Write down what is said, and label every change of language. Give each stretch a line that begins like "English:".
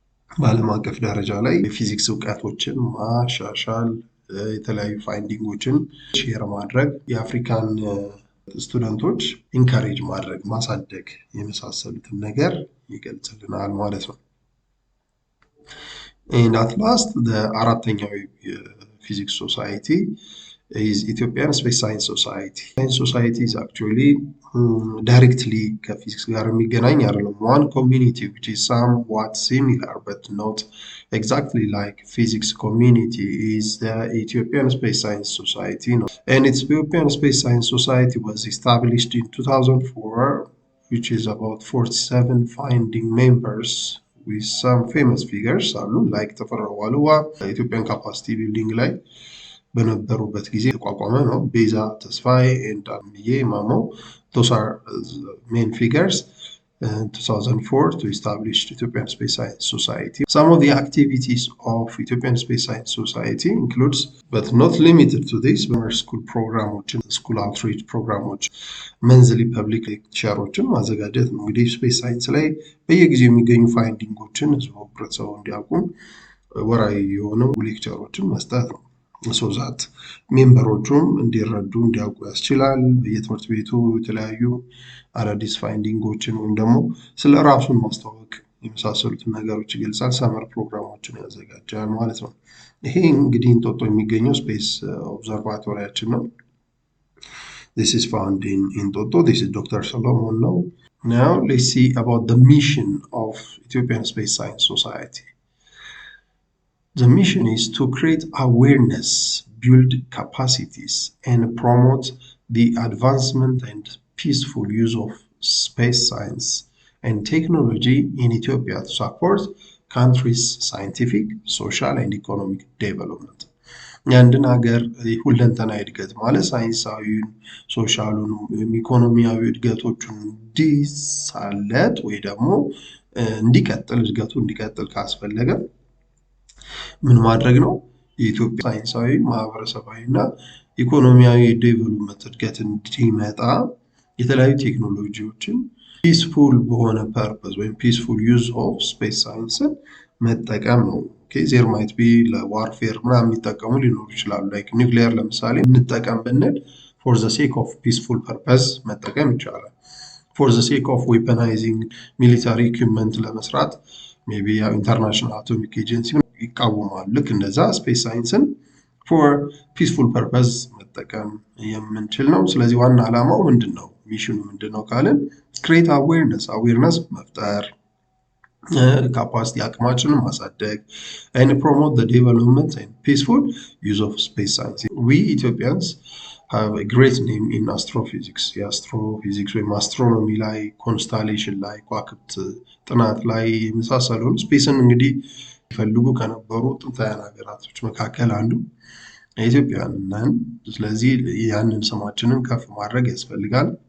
Amharic: በዓለም አቀፍ ደረጃ ላይ የፊዚክስ እውቀቶችን ማሻሻል፣ የተለያዩ ፋይንዲንጎችን ሼር ማድረግ፣ የአፍሪካን ስቱደንቶች ኢንካሬጅ ማድረግ፣ ማሳደግ የመሳሰሉትን ነገር ይገልጽልናል ማለት ነው።
English: And at last the
Amharic: አራተኛው የፊዚክስ ሶሳይቲ
English: is Ethiopian Space Science Society. Science Society is actually directly
Amharic: ከፊዚክስ ጋር የሚገናኝ አይደለም።
English: One community which is somewhat similar but not exactly like physics community is the Ethiopian Space Science Society. And its Ethiopian Space Science Society was established in 2004, which is about 47 founding members with some famous figures አሉ like ተፈራ ዋልዋ
Amharic: ኢትዮጵያን ካፓሲቲ ቢልዲንግ ላይ በነበሩበት ጊዜ የተቋቋመ ነው።
English: ቤዛ ተስፋዬ and አምዬ ማሞ those are main figures in 2004 to establish Ethiopian Space Science Society. Some of the activities of Ethiopian Space Science Society includes, but not limited to this, school programs, school outreach programs, monthly public lectures
Amharic: ማዘጋጀት ነው። እንግዲህ ስፔስ ሳይንስ ላይ በየጊዜው የሚገኙ ፋይንዲንጎችን ህዝቡ ህብረተሰቡ እንዲያውቁ ወራዊ የሆኑ ሌክቸሮችን መስጠት ነው። so that ሜምበሮቹም እንዲረዱ እንዲያውቁ ያስችላል። በየትምህርት ቤቱ የተለያዩ አዳዲስ ፋይንዲንጎችን ወይም ደግሞ ስለ ራሱን ማስተዋወቅ የመሳሰሉትን ነገሮች ይገልጻል። ሰመር ፕሮግራሞችን ያዘጋጃል ማለት ነው። ይሄ እንግዲህ እንጦጦ የሚገኘው ስፔስ ኦብዘርቫቶሪያችን ነው።
English: This is found in Entoto. This is Dr. Solomon now. Now let's see about the mission of Ethiopian Space Science Society. The mission is to create awareness, build capacities, and promote the advancement and peaceful use of space science and technology in Ethiopia to support countries' scientific, social, and economic development.
Amharic: የአንድን ሀገር ሁለንተናዊ እድገት ማለት ሳይንሳዊውን፣ ሶሻሉን፣ ኢኮኖሚያዊ እድገቶቹን እንዲሳለጥ ወይ ደግሞ እንዲቀጥል እድገቱ እንዲቀጥል ካስፈለገ ምን ማድረግ ነው? የኢትዮጵያ ሳይንሳዊ ማህበረሰባዊ እና ኢኮኖሚያዊ ዴቨሎፕመንት እድገት እንዲመጣ የተለያዩ ቴክኖሎጂዎችን ፒስፉል በሆነ ፐርፐዝ ወይም ፒስፉል ዩዝ ኦፍ ስፔስ ሳይንስን መጠቀም ነው።
English: ዜር ማይት ቢ
Amharic: ለዋርፌር ምናምን የሚጠቀሙ ሊኖሩ ይችላሉ። ላይክ ኒውክሊየር ለምሳሌ እንጠቀም ብንል
English: ፎር ዘ ሴክ ኦፍ ፒስፉል ፐርፐዝ
Amharic: መጠቀም ይቻላል።
English: ፎር ዘ ሴክ ኦፍ ዌፐናይዚንግ ሚሊታሪ ኢኩዊፕመንት
Amharic: ለመስራት ሜቢ ኢንተርናሽናል አቶሚክ ኤጀንሲ ይቃወማሉ። ልክ እንደዛ ስፔስ ሳይንስን ፎር ፒስፉል ፐርፐዝ መጠቀም የምንችል ነው። ስለዚህ ዋና ዓላማው ምንድን ነው? ሚሽኑ ምንድነው ካልን
English: create awareness መፍጠር capacity
Amharic: አቅማችንን ማሳደግ
English: and promote the development and peaceful use of space science. We Ethiopians have a great name in astrophysics.
Amharic: የአስትሮፊዚክስ ወይም አስትሮኖሚ ላይ ኮንስታሌሽን ላይ ከዋክብት ጥናት ላይ የመሳሰሉን ስፔስን እንግዲህ ይፈልጉ ከነበሩ ጥንታውያን ሀገራቶች መካከል አንዱ ኢትዮጵያውያን ነን። ስለዚህ ያንን ስማችንን ከፍ ማድረግ ያስፈልጋል።